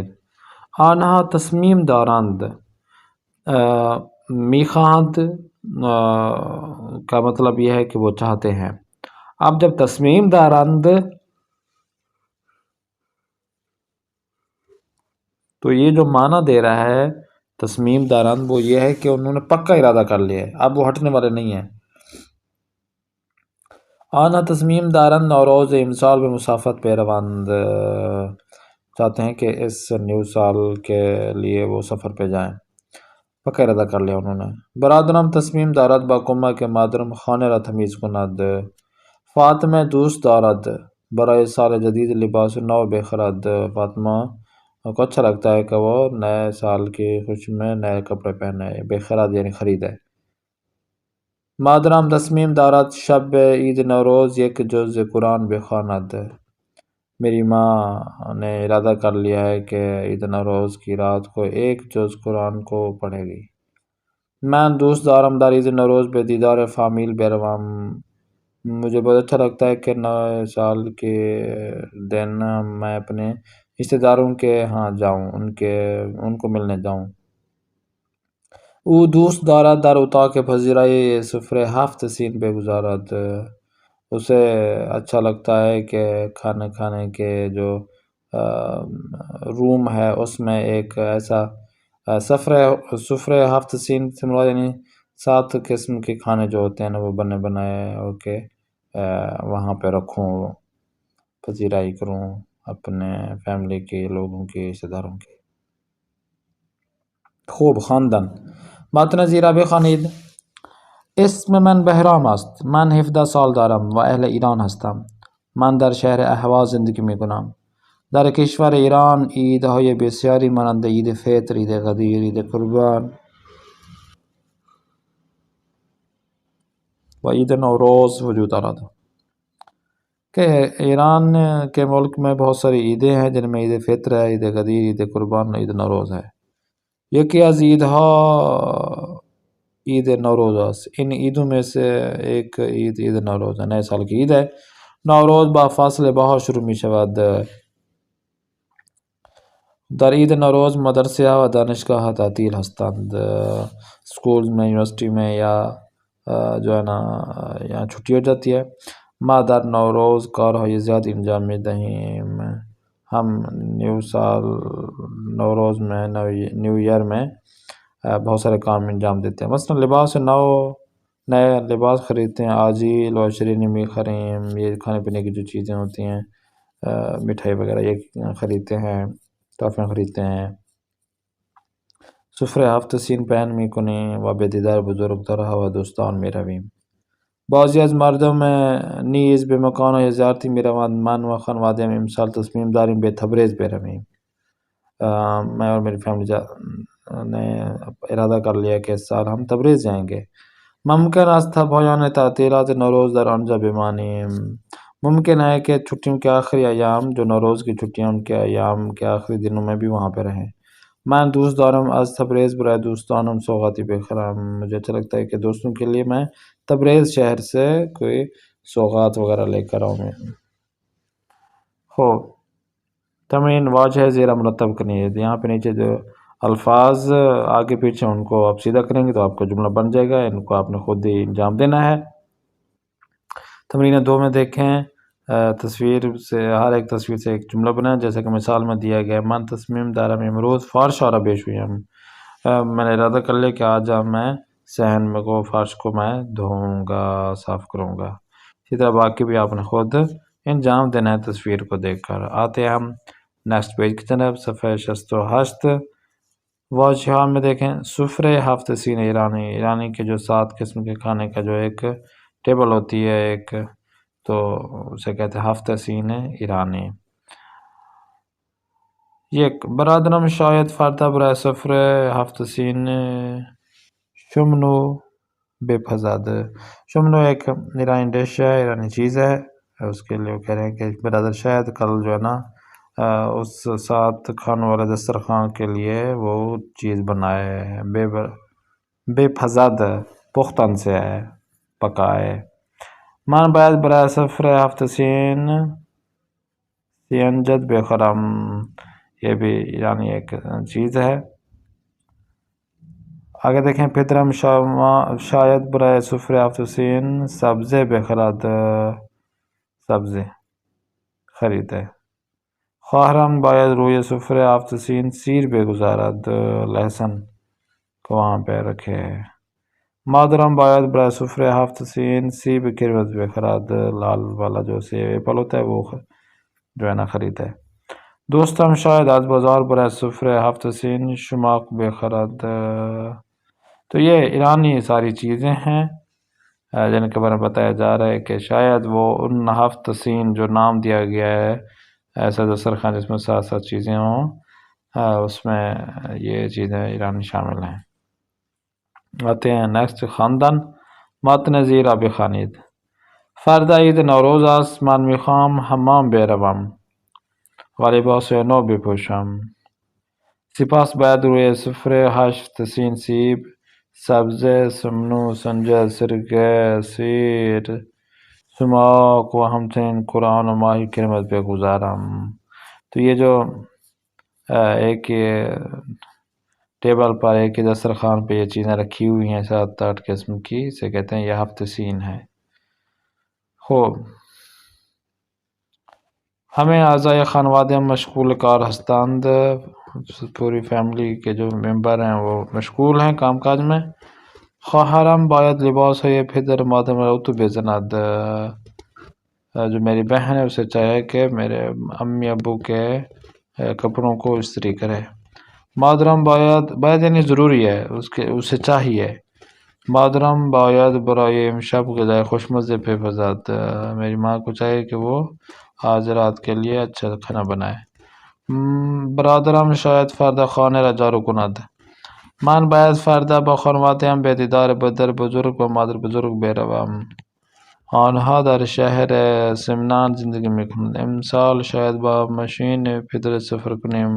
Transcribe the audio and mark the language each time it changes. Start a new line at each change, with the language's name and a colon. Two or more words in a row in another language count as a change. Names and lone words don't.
Persian: آنها تصمیم دارند، میخواهند
Urdu: کا مطلب یہ ہے کہ وہ چاہتے ہیں۔ اب جب
Persian: تصمیم دارند
Urdu: تو یہ جو معنی دے رہا ہے
Persian: تصمیم دارند،
Urdu: وہ یہ ہے کہ انہوں نے پکا ارادہ کر لیا ہے، اب وہ ہٹنے والے نہیں ہیں۔
Persian: آنا تصمیم دارند نوروز امسال میں مسافت پیروند،
Urdu: چاہتے ہیں کہ اس نیو سال کے لیے وہ سفر پہ جائیں، پکا ارادہ کر لیا انہوں نے۔
Persian: برادرم تصمیم دارد با کمک مادرم خانه را تمیز کند۔ فاطمہ دوست دارد برای سال جدید لباس نو بخرد۔
Urdu: فاطمہ کو اچھا لگتا ہے کہ وہ نئے سال کی خوشی میں نئے کپڑے پہنے، بخرد یعنی خریدے۔
Persian: مادرم تصمیم دارد شب عید نوروز یک جز قرآن بخواند۔
Urdu: میری ماں نے ارادہ کر لیا ہے کہ عید نوروز کی رات کو ایک جز قرآن کو پڑھے گی۔
Persian: میں دوست دارم در عید نوروز به دیدار فامیل بروم۔
Urdu: مجھے بہت اچھا لگتا ہے کہ نئے سال کے دن میں اپنے رشتہ داروں کے ہاں جاؤں، ان کو ملنے جاؤں۔
Persian: او دوست دارد در اتاق پذیرائی سفره 7 سین بگذارد۔
Urdu: اسے اچھا لگتا ہے کہ کھانا کھانے کے جو روم ہے اس میں ایک ایسا سفرے 7 سین سے مراد یعنی 7 قسم کے کھانے جو ہوتے ہیں نا وہ بنے بنائے ہو کے وہاں پہ رکھوں، پذیرائی کروں اپنے فیملی کے لوگوں کے، رشتہ داروں کے۔
Persian: خوب، خواندن متن زیرا بخوانید. اسم من بهرام است. من 17 سال دارم و اهل ایران هستم. من در شهر اهواز زندگی میکنم. در کشور ایران عیدهای بسیاری مانند عید فطر، عید قدیر، عید قربان و عید نوروز وجود دارد.
Urdu: کہ ایران کے ملک میں بہت ساری عیدیں ہیں جن میں عید فطر ہے، عید قدیر، عید قربان، عید نوروز ہے۔
Persian: یکی از عیدها عید نوروز است.
Urdu: ان عیدوں میں سے ایک عید عید نوروز ہے، نئے سال کی عید ہے۔
Persian: نوروز با فاصل بها شروع می شود. در عید نوروز مدرسه ها و دانشگاه ها تعطیل هستند.
Urdu: اسکول میں، یونیورسٹی میں یا جو ہے نا یہاں چھٹی ہو جاتی ہے۔
Persian: ما در نوروز کارهای زیادی انجام می دهیم.
Urdu: ہم نیو سال نوروز میں
English: new year
Urdu: میں بہت سارے کام انجام دیتے ہیں۔ مثلا
Persian: لباس نو
Urdu: نئے لباس خریدتے ہیں،
Persian: آجیل و شرینی می خریم،
Urdu: یہ کھانے پینے کی جو چیزیں ہوتی ہیں، مٹھائی وغیرہ یہ خریدتے ہیں، ٹافیاں خریدتے ہیں۔
Persian: سفره هفت‌سین بیان می‌کنیم و به دیدار بزرگترها و دوستان می‌رویم. بعضی از مردم نیز به مکان‌های زیارتی می‌روند. من و خانواده‌ام امسال تصمیم داریم به تبریز برویم.
Urdu: میں اور میری فیملی نے ارادہ کر لیا کہ اس سال ہم تبریز جائیں گے.
Persian: ممکن است پایان تعطیلات نوروز در آنجا بمانیم.
Urdu: ممکن ہے کہ چھٹیوں کے آخری ایام، جو نوروز کی چھٹیاں، ان کے ایام کے آخری دنوں میں بھی وہاں پہ رہیں.
Persian: من دوست دارم از تبریز برای دوستانم سوغاتی بخرم.
Urdu: مجھے اچھا لگتا ہے کہ دوستوں کے لیے میں تبریز شہر سے کوئی سوغات وغیرہ لے کر آؤں. خوب
Persian: تمرین واجہ زیرہ
Urdu: مرتب کرنی ہے. یہاں پہ نیچے جو الفاظ آگے پیچھے ان کو آپ سیدھا کریں گے تو آپ کا جملہ بن جائے گا. ان کو آپ نے خود ہی انجام دینا ہے. تمرین 2 میں دیکھیں، تصویر سے ہر ایک تصویر سے ایک جملہ بنائیں. جیسے کہ مثال میں دیا گیا،
Persian: من تصمیم دارم امروز فرش آرا بشویم.
Urdu: میں نے ارادہ کر لیا کہ آج میں صحن میں کو فرش کو میں دھوؤں گا، صاف کروں گا. اسی طرح باقی بھی آپ نے خود انجام دینا ہے تصویر کو دیکھ کر. آتے ہیں ہم
English: next page
Urdu: کی طرف، صفحہ 68. واجہ میں دیکھیں،
Persian: سفرے هفت‌سین ایرانی،
Urdu: ایرانی کے جو 7 قسم کے کھانے کا جو ایک ٹیبل ہوتی ہے ایک، تو اسے کہتے ہیں
Persian: هفت‌سین ایرانی. یک برادرم شاید فردا برای سفره هفت‌سین شمنو بپزد.
Urdu: شمنو ایک ایرانی ڈش ہے، ایرانی چیز ہے. اس کے لیے وہ کہہ رہے ہیں کہ برادر شاید کل جو ہے نا اس 7 کھانوں والے دسترخوان کے لیے وہ چیز بنائے. بپزد پختن سے ہے، پکائے.
Persian: من باید برای سفره هفت‌سین سینجد بخرم.
Urdu: یہ بھی ایرانی ایک چیز ہے. آگے دیکھیں،
Persian: پدرم شاید برای سفره هفت‌سین سبزه بخرد. سبزه خریده. خواهرم باید روی سفره هفت‌سین سیر بگذارد.
Urdu: لہسن کو وہاں پہ رکھے.
Persian: مادرم باید برای سفره هفت‌سین سیب قرمز بخرد.
Urdu: لال والا جو سیب ایپل ہوتا ہے وہ جو ہے نا خریدے.
Persian: دوستم شاید از بازار برای سفره هفت‌سین شماق بخرد.
Urdu: تو یہ ایرانی ساری چیزیں ہیں جن کے بارے میں بتایا جا رہا ہے کہ شاید وہ ان هفت‌سین جو نام دیا گیا ہے ایسا دسترخوان جس میں 7 چیزیں ہوں، اس میں یہ چیزیں ایرانی شامل ہیں. آتے ہیں نیکسٹ،
Persian: خواندن. متن زیرا بخوانید. فردا عید نوروز است. من میخوام حمام بروم و لباس نو بپوشم. سپس باید روی سفره هفت‌سین سیب، سبزه، سمنو، سنجد، سرکه، سیر، سماق و همچنین قرآن و ماهی قرمز بگذارم.
Urdu: تو یہ جو ایک ٹیبل پر ایک دسترخوان پہ یہ چیزیں رکھی ہوئی ہیں 7-8 قسم کی، اسے کہتے ہیں یہ هفت‌سین ہے.
Persian: خوب ہمیں اعضای خانواده مشغول کار هستند.
Urdu: پوری فیملی کے جو ممبر ہیں وہ مشغول ہیں کام کاج میں.
Persian: خواهرم باید لباس های پدر مادرم را اتو بزند.
Urdu: جو میری بہن ہے اسے چاہیے کہ میرے امی ابو کے کپڑوں کو استری کرے.
Persian: مادرم باید
Urdu: یعنی ضروری ہے، اسے چاہیے.
Persian: مادرم باید برای امشب غذای خوشمزه بپزد.
Urdu: میری ماں کو چاہیے کہ وہ آج رات کے لیے اچھا کھانا بنائے.
Persian: برادرم شاید فردا خانه را جارو کند. من باید فردا با خانواده‌ام به دیدار پدر بزرگ و مادر بزرگ بروم. آنها در شهر سمنان زندگی میکنند. امسال شاید با ماشین پدر سفر کنیم.